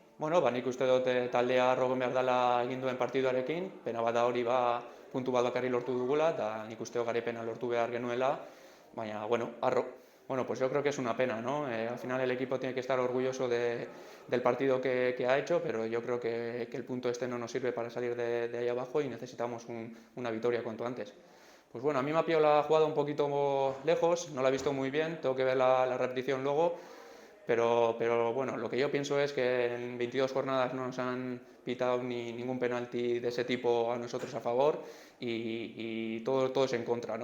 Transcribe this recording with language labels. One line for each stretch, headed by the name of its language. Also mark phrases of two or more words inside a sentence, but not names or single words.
Basque: Bueno, nik uste dut taldea rogon behar dela egin duen partiduarekin, pena bat da hori puntu bat bakarrik lortu dugula, eta nik uste dut garipena lortu behar genuela, baina, bueno, harro.
Spanish: Bueno, pues yo creo que es una pena, ¿no? Al final el equipo tiene que estar orgulloso del partido que ha hecho, pero yo creo que el punto este no nos sirve para salir de ahí abajo y necesitamos una victoria cuanto antes. Pues bueno, a mí me ha pillado la jugada un poquito lejos, no la he visto muy bien, tengo que ver la repetición luego, pero bueno, lo que yo pienso es que en 22 jornadas no nos han pitado ningún penalti de ese tipo a nosotros a favor y todo es en contra, ¿no?